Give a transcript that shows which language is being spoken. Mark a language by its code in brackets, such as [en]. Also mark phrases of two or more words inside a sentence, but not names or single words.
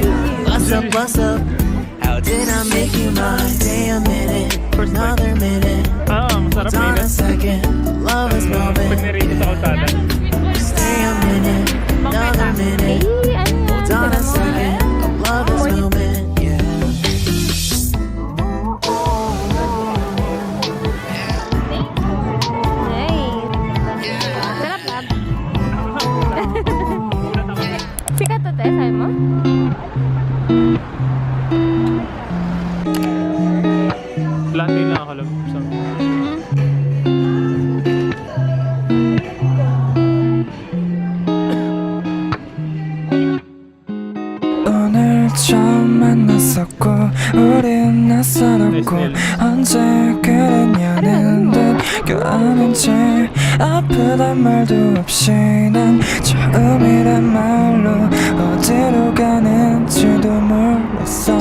[en] Bust up, bust up. How did I make you mine? Stay a minute, another minute. Hold on a second, love is moving. Stay a minute, another minute. Hold on a second, love is moving. Yeah. [tl] Sarap lang. Sikat to, Tess, sabi mo? Latte lang ako lang. [ko] 오늘 처음 만났었고 우린 낯설었고 언제 그랬냐는 듯 껴안은 채 아프단 말도 없이 난 처음이란 말로 어디로 가는지도 몰랐어.